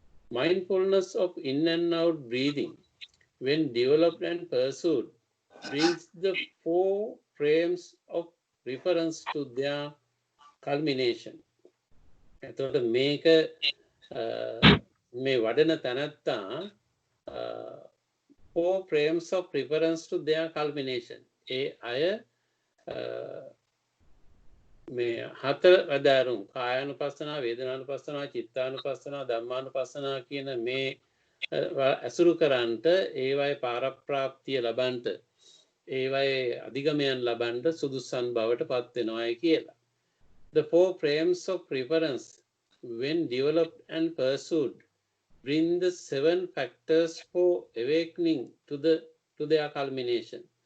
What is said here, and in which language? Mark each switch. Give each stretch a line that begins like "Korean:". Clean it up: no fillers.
English: Mindfulness of in and out breathing when developed and pursued brings the four frames of reference to their culmination.
Sinhala: එතකොට මේක මේ වඩන තැනැත්තා
English: four frames of reference to their culmination.
Sinhala: ඒ අය මේ හතර අදාරුම් කායානුපස්සනා, වේදනානුපස්සනා, චිත්තානුපස්සනා, ධම්මානුපස්සනා කියන මේ අසුරු කරන්ට ඒවයි පාරප්‍රාප්තිය ලබන්ට ඒවයි අධිගමයන් ලබන්ට සුදුසන් බවට පත් වෙනවායි කියලා.
English: The four frames of reference when developed and pursued bring the 7 factors for awakening to their culmination.